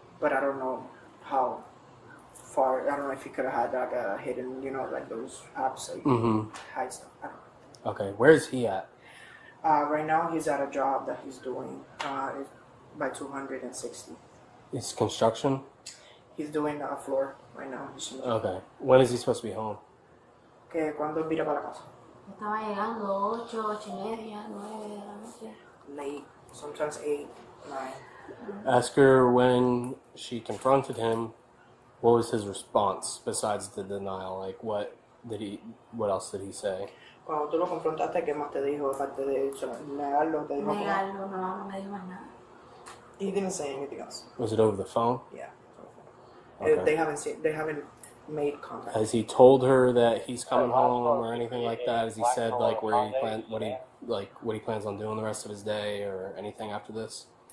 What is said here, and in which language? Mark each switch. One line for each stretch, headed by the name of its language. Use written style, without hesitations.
English: But I don't know how far. I don't know if he could have had like a hidden, you know, like those apps that you hide stuff. I don't know. Okay. Where is he at? Right now, he's at a job that he's doing by 260. It's construction. He's doing a floor right now. Okay. When is he supposed to be home?
Spanish: ¿Cuándo vira para la casa? Estaba llegando 8, 8:30, 9 de la noche.
English: Late, sometimes 8, 9. Ask her when she confronted him, what was his response besides the denial? Like, what else did he say?
Spanish: Cuando tú lo confrontaste, ¿qué más te dijo? Aparte de negarlo, te dijo. Negarlo, no me dijo más nada.
English: He didn't say anything else. Was it over the phone? Yeah. Okay. They haven't made contact. Has he told her that he's coming home or anything like that? Has he said like what he plans on doing the rest of his day or anything after this?